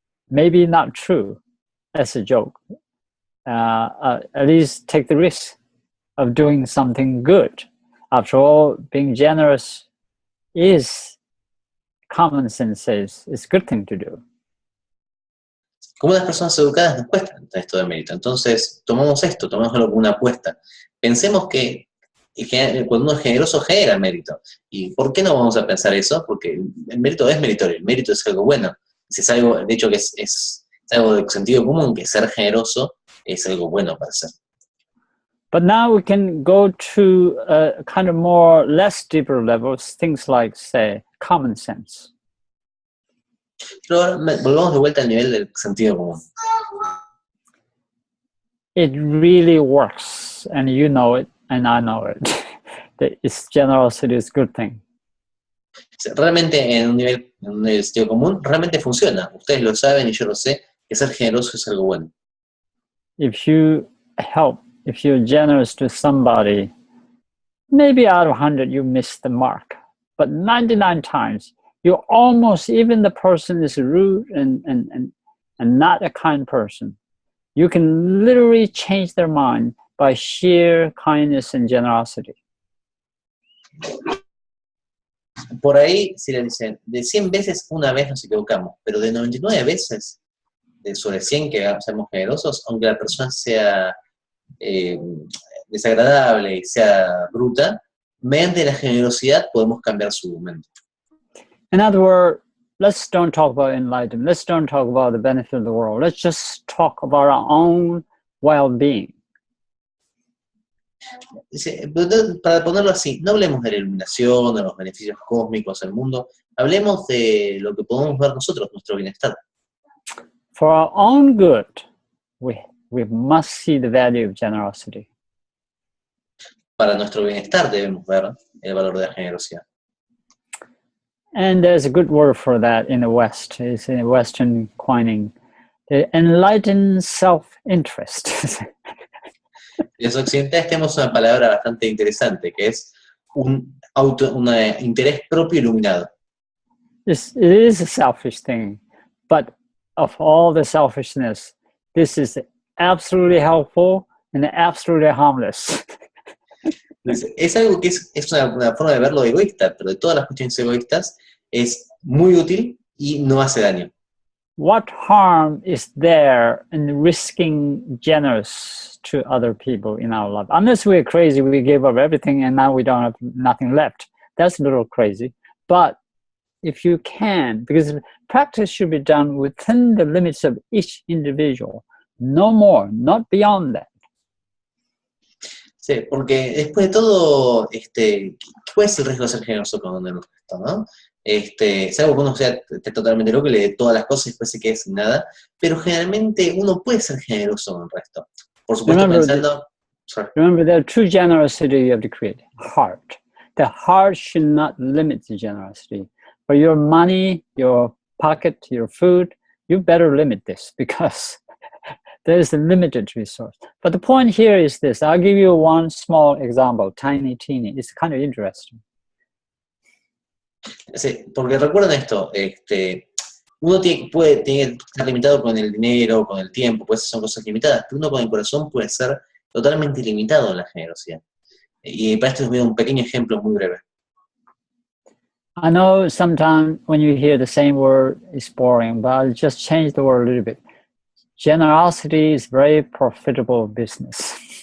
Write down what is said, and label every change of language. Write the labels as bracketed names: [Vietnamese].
[English] Maybe not true as a joke. At least take the risk of doing something good. After all, being generous is, common sense says, it's a good thing to do. [Spanish] Como las personas educadas nos cuesta esto de mérito. Entonces, tomémoslo como una apuesta. Pensemos que cuando uno es generoso genera mérito. ¿Y por qué no vamos a pensar eso? Porque el mérito es meritorio, el mérito es algo bueno. Es algo, de hecho, que es algo de sentido común, que ser generoso es algo bueno para hacer. [English] But now we can go to kind of more less deeper levels, things like, say, common sense. [Spanish] Pero ahora volvamos de vuelta al nivel del sentido común. [English] It really works, and you know it, and I know it. That generosity is a good thing. [Spanish] Realmente en un nivel de sentido común, realmente funciona. Ustedes lo saben y yo lo sé, que ser generoso es algo bueno. [English] If you help, if you're generous to somebody, maybe out of 100 you miss the mark, but 99 times, you almost, even the person is rude and not a kind person, you can literally change their mind by sheer kindness and generosity. [Spanish] por ahí, si le dicen, de 100 veces, una vez nos equivocamos, pero de 99 veces, sobre 100 que seamos generosos, aunque la persona sea desagradable y sea bruta, mediante la generosidad podemos cambiar su mente. [English] In other words, let's don't talk about enlightenment. Let's don't talk about the benefit of the world. Let's just talk about our own well-being. [Spanish] Para ponerlo así, no hablemos de la iluminación, de los beneficios cósmicos del mundo, hablemos de lo que podemos ver nosotros, nuestro bienestar. [English] For our own good, we must see the value of generosity. [Spanish] Para nuestro bienestar debemos ver el valor de la generosidad. [English] And there's a good word for that in the West. It's in Western coining. The enlightened self-interest. [Spanish] En los occidentales tenemos una palabra bastante interesante, que es un interés propio iluminado. [English] It is a selfish thing, but of all the selfishness, this is absolutely helpful and absolutely harmless. [Spanish] Es algo que es una forma de verlo egoísta, pero de todas las cuestiones egoístas es muy útil y no hace daño. [English] What harm is there in risking generous to other people in our life? Unless we're crazy, we gave up everything and now we don't have nothing left. That's a little crazy. But if you can, because practice should be done within the limits of each individual, no more, not beyond that. [Spanish] Sí, porque después de todo, ¿cuál es el riesgo de ser generoso con el resto, no? Es algo que uno sea totalmente loco y le dé todas las cosas y después se quede sin nada, pero generalmente uno puede ser generoso con el resto. Por supuesto, [English] Remember, there are two generosity you have to create. Heart. The heart should not limit the generosity. For your money, your pocket, your food, you better limit this because there's a limited resource. But the point here is this. I'll give you one small example, tiny, teeny. It's kind of interesting. [Spanish] Sí, porque recuerden esto, uno puede estar limitado con el dinero, con el tiempo, pues son cosas limitadas, pero uno con el corazón puede ser totalmente ilimitado en la generosidad. Y para esto les voy a dar un pequeño ejemplo muy breve. [English] I know sometimes when you hear the same word, it's boring, but I'll just change the word a little bit. Generosity is very profitable business.